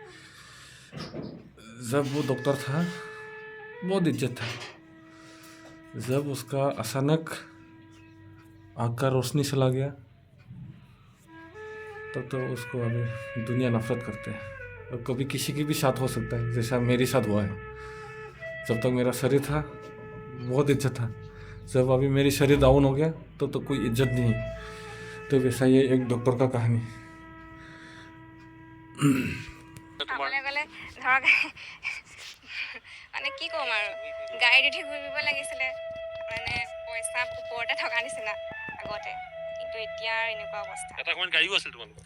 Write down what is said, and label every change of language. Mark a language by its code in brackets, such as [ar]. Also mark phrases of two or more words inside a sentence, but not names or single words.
[hi] जब वो डॉक्टर था बहुत इज्जत था, जब उसका अचानक आँख का रोशनी चला गया तब तो उसको अभी दुनिया नफरत करते हैं। और कभी किसी की भी साथ हो सकता है, जैसा मेरे साथ हुआ है। जब तक मेरा शरीर था बहुत इज्जत था, जब अभी मेरी शरीर डाउन हो गया तो कोई इज्जत नहीं। तो वैसा ये एक डॉक्टर का कहानी। [as] ক'বলৈ গ'লে ধৰক মানে কি ক'ম আৰু গাড়ীত উঠি ঘূৰিব লাগিছিলে, মানে পইচা ওপৰতে থকা নিচিনা আগতে, কিন্তু এতিয়া আৰু এনেকুৱা অৱস্থা। এটা সময়ত গাড়ীও আছিল তোমালোকৰ?